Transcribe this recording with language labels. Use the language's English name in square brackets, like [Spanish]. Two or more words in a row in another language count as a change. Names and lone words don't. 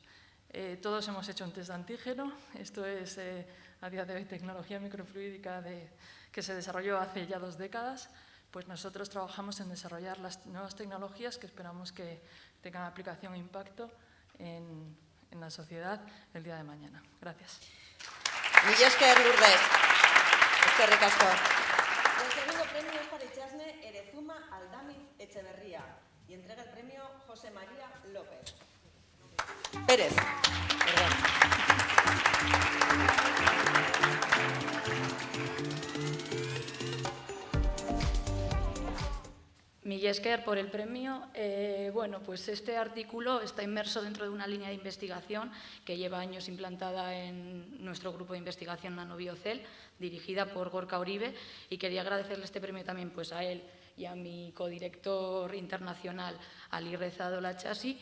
[Spanish] Todos hemos hecho un test de antígeno. Esto es a día de hoy tecnología microfluídica que se desarrolló hace ya 2 décadas. Pues nosotros trabajamos en desarrollar las nuevas tecnologías que esperamos que tengan aplicación e impacto en la sociedad el día de mañana. Gracias. [Basque] Mila esker, Lourdes. Eskerrik asko. [Spanish] El segundo premio es para Itxasne Erezuma Aldamiz Echeverría y entrega el premio José María López. Pérez. Perdón. [Basque] Mila esker [Spanish] por el premio. Bueno, pues este artículo está inmerso dentro de una línea de investigación que lleva años implantada en nuestro grupo de investigación Nanobiocel, dirigida por Gorka Uribe, y quería agradecerle este premio también pues, a él y a mi codirector internacional, Ali Rezado Lachasi.